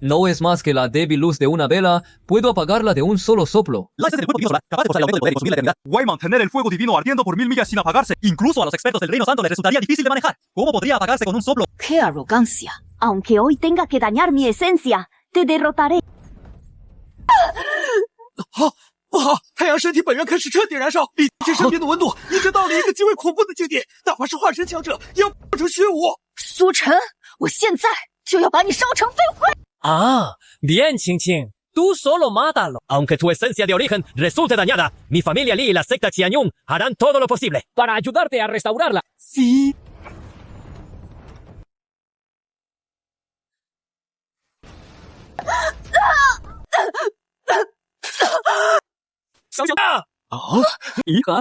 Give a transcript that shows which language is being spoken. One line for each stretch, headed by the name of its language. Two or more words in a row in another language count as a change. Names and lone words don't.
Spanish: No es más que la débil luz de una vela. Puedo apagarla de un solo soplo. La esencia del fuego divino solar, capaz de causar el aumento del poder y consumir la eternidad. Why mantener el fuego divino ardiendo por 1000 millas sin apagarse? Incluso a los expertos del Reino Santo les resultaría difícil de manejar. ¿Cómo podría apagarse con un soplo? ¡Qué arrogancia! Aunque hoy tenga que dañar mi esencia, te derrotaré.
Chinese: 太阳身体本源开始彻底燃烧，比起身边的温度已经到了一个极为恐怖的境地。哪怕是化身强者，也要化成虚无。苏晨，我现在就要把你烧成废灰！
Spanish: bien, Qing Qing. Tú solo mátalo. Aunque tu esencia de origen resulte dañada, mi familia Li y la secta Qianyun harán todo lo posible para ayudarte a restaurarla. Sí. Hija.